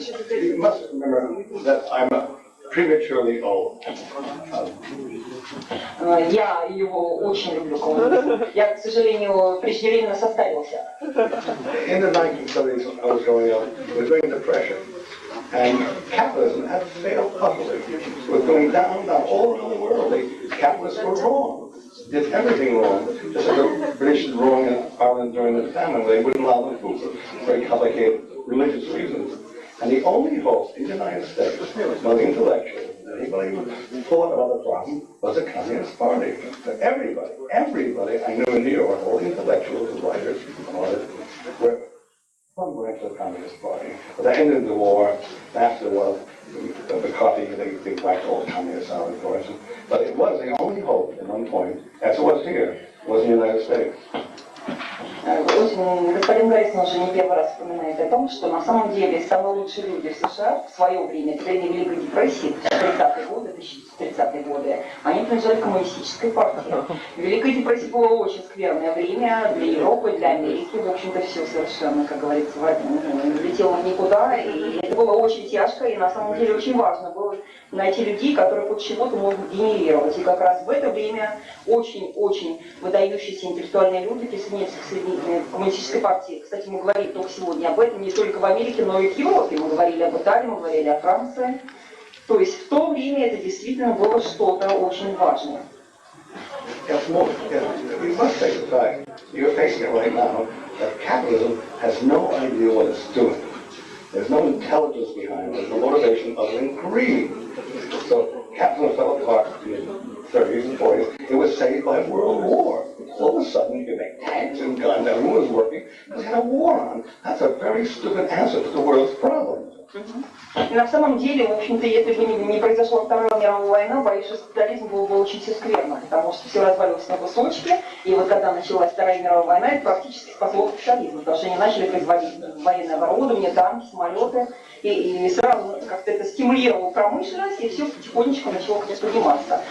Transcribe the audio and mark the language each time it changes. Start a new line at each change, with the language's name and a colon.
English: You must remember that I'm prematurely old.
Russian: Я его очень люблю, коммунизм. Я, к сожалению, преждевременно состарился.
English: In the 1970s, when I was growing up, it was during the Depression, and capitalism had failed utterly. It was going down all around the world. The capitalists were wrong, did everything wrong. Just like the British did wrong in Ireland during the famine, where they wouldn't allow them food for very complicated religious reasons. And the only hope in the United States was intellectuals. Anybody who thought about the problem was the Communist Party. But everybody I knew in New York, all the intellectuals, the writers, artists, were some branch of the Communist Party. But they ended the war. After the war, McCarthy, they whacked all the communists out, of course. But it was the only hope at one point, as it was here, was in the United States.
Russian: Господин Гаррисон уже не первый раз вспоминает о том, что на самом деле самые лучшие люди в США в свое время, в время Великой депрессии, 30-е годы, 1930-е годы, они принадлежали коммунистической партии. Великая депрессия было очень скверное время для Европы, для Америки. В общем-то, все совершенно, как говорится, летело в никуда. И это было очень тяжко, и на самом деле очень важно было найти людей, которые хоть чего-то могут генерировать. И как раз в это время очень-очень выдающиеся интеллектуальные люди присоединились к коммунистической партии. Кстати, мы говорили только сегодня об этом, не только в Америке, но и в Европе. Мы говорили об Италии, мы говорили о Франции. То есть в то время это действительно было что-то очень важное.
English: You must face the fact, you're facing it right now, that capitalism has no idea what it's doing. There's no intelligence behind it. There's no motivation other than greed. So capitalism fell apart in the 30s and 40s. It was saved by World War. all of a sudden you can make tanks and guns, everyone was working, let's have a war on. That's a very stupid answer to the world's problems.
Russian: И на самом деле, в общем-то, если бы не произошла Вторая мировая война, боюсь, что социализм был бы очень все скверно, потому что все развалилось на кусочки, и вот когда началась Вторая мировая война, это практически спасло социализм, потому что они начали производить военное оборудование, танки, самолеты, и сразу как-то это стимулировало промышленность, и все потихонечку начало подниматься.